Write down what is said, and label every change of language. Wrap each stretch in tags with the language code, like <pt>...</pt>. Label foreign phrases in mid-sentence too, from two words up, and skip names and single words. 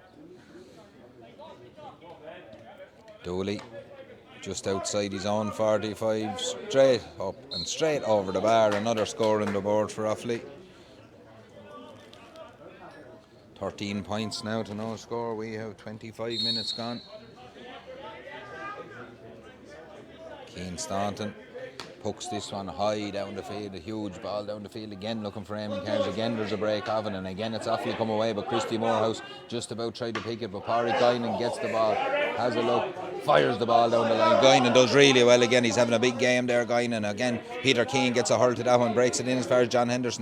<en>Dooley just outside his own 45, straight up and straight over the bar. Another score on the board for Offaly. 13 points now to no score. We have 25 minutes gone. Keane Staunton pucks this one high down the field, a huge ball down the field again, looking for Eamon Cairns. Again there's a break of it, and again it's Offaly come away, but Christy Morehouse just about tried to pick it, but Parry Guinan gets the ball, has a look, fires the ball down the line. Guinan does really well again. He's having a big game there, Guinan. Again Peter Keane gets a hurl to that one, breaks it in as far as John Henderson.</en>